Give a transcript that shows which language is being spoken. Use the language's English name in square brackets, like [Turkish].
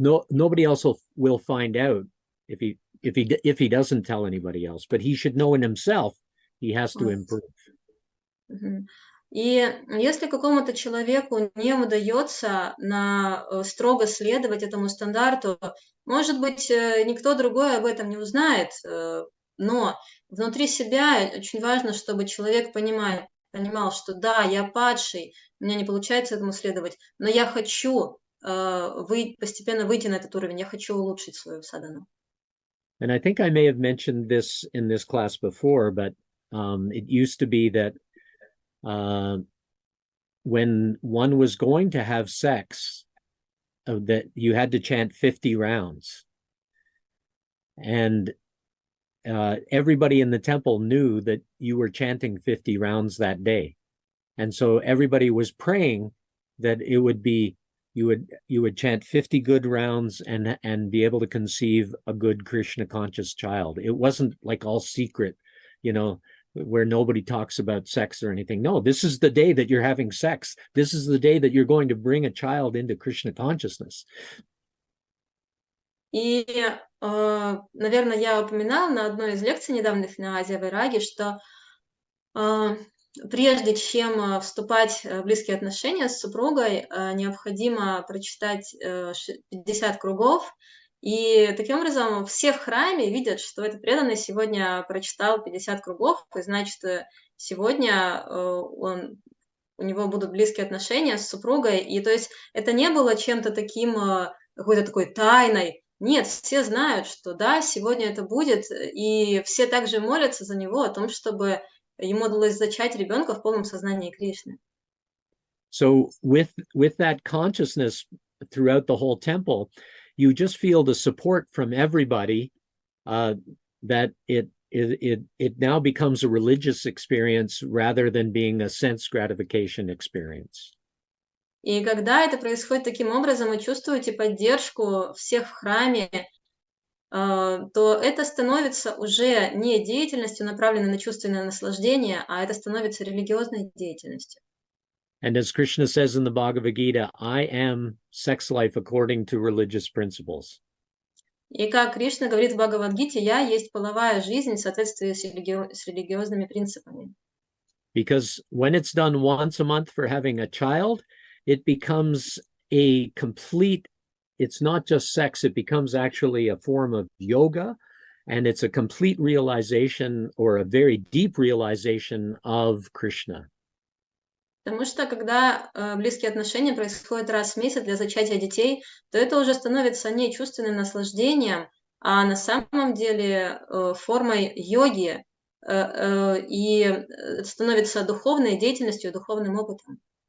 [English] nobody else will find out if he doesn't tell anybody else. But he should know in himself he has to improve. [Russian] И если какому-то человеку не удается строго следовать этому стандарту, может быть, никто другой об этом не узнает, но внутри себя очень важно, чтобы человек понимал, что да, я падший, у меня не получается этому следовать, но я хочу постепенно выйти на этот уровень, я хочу улучшить свою садану. [English] And I think I may have mentioned this in this class before, but it used to be that when one was going to have sex, that you had to chant 50 rounds. And everybody in the temple knew that you were chanting 50 rounds that day. And so everybody was praying that it would be, you would chant 50 good rounds and be able to conceive a good Krishna conscious child. It wasn't like all secret, where nobody talks about sex or anything. No, this is the day that you're having sex. This is the day that you're going to bring a child into Krishna consciousness. [Russian] И, наверное, я упоминала на одной из лекций недавних на Азия-Вайраге, что прежде чем вступать в близкие отношения с супругой, необходимо прочитать 50 кругов. И таким образом все в храме видят, что этот преданный сегодня прочитал 50 кругов, и значит, сегодня у него будут близкие отношения с супругой. И то есть это не было чем-то таким, какой-то такой тайной. Нет, все знают, что да, сегодня это будет, и все также молятся за него о том, чтобы ему удалось зачать ребенка в полном сознании Кришны. [English] So with that consciousness throughout the whole temple, you just feel the support from everybody, that it now becomes a religious experience rather than being a sense gratification experience. [Russian] И когда это происходит таким образом, вы чувствуете поддержку всех в храме, то это становится уже не деятельностью, направленной на чувственное наслаждение, а это становится религиозной деятельностью. [English] And as Krishna says in the Bhagavad Gita, I am sex life according to religious principles. [Russian] И как Кришна говорит в Бхагавадгите, я есть половая жизнь в соответствии с религиозными принципами. [English] Because when it's done once a month for having a child, it becomes a complete, it's not just sex, it becomes actually a form of yoga, and it's a complete realization or a very deep realization of Krishna. [Russian] Потому что когда близкие отношения происходят раз в месяц для зачатия детей, то это уже становится не чувственным наслаждением, а на самом деле формой йоги и становится духовной деятельностью, духовным опытом.